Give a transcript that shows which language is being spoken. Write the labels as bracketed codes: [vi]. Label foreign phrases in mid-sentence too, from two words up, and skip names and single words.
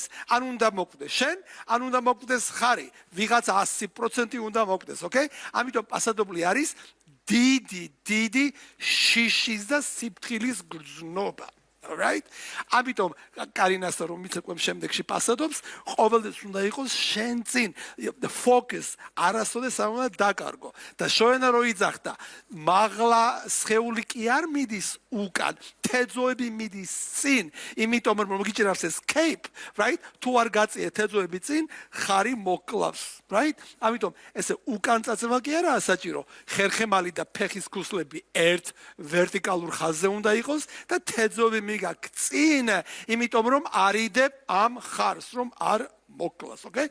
[ka] ან უნდა მოკვდეს შენ, ან უნდა მოკვდეს ხარი. ვიღაცა 100% უნდა მოკვდეს, okay? ამიტომ პასადობლი არის დიდი შიშის და სიფრთხილის გრძნობა. [en] Alright? [ka] ამიტომ კარინას რომ მიცეკვემ შემდეგში პასადობს, ყოველთვის უნდა იყოს შენ წინ. [en] The focus [ka] არასოდეს არ უნდა დაკარგო. და შოენა რო იძახდა, მაღლა სხეული კი არ მიდის უკან, თეძოები მიდის წინ, იმიტომ რომ მოგიჭირავს ეს [en] cape, right? [ka] თუ არ გაწიე თეძოები წინ, ხარი მოკლავს, right? ამიტომ ესე უკან წაცება კი არაა საჭირო. ხერხემალი და ფეხის ქუსლები ერთ ვერტიკალურ ხაზზე უნდა იყოს და თეძოები გაკწინ, იმიტომ რომ არიდებ ამ ხარს, რომ არ მოკლას, okay?